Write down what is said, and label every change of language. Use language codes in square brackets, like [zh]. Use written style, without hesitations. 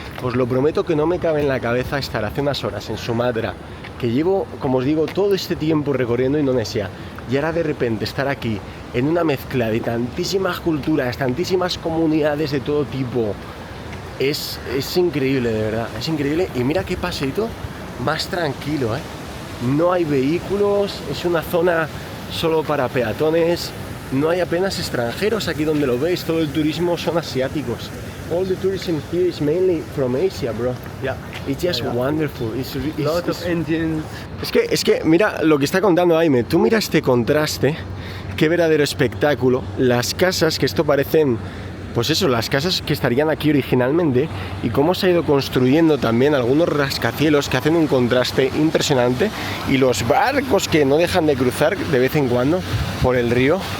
[es] Os lo prometo que no me cabe en la cabeza estar hace unas horas en Sumatra, que llevo, como os digo, todo este tiempo recorriendo Indonesia, y ahora de repente estar aquí en una mezcla de tantísimas culturas, tantísimas comunidades de todo tipo. Es increíble, de verdad, es increíble. Y mira qué paseito más tranquilo, ¿eh? No hay vehículos, es una zona solo para peatones, no hay apenas extranjeros aquí donde lo veis, todo el turismo son asiáticos. [en] All the tourism here is mainly from Asia, bro. Yeah. It's just wonderful. Lot of Indians. [es] Es que mira lo que está contando Aime, tú mira este contraste, qué verdadero espectáculo. Las casas, que esto parecen, pues eso, las casas que estarían aquí originalmente, y cómo se ha ido construyendo también algunos rascacielos que hacen un contraste impresionante, y los barcos que no dejan de cruzar de vez en cuando por el río.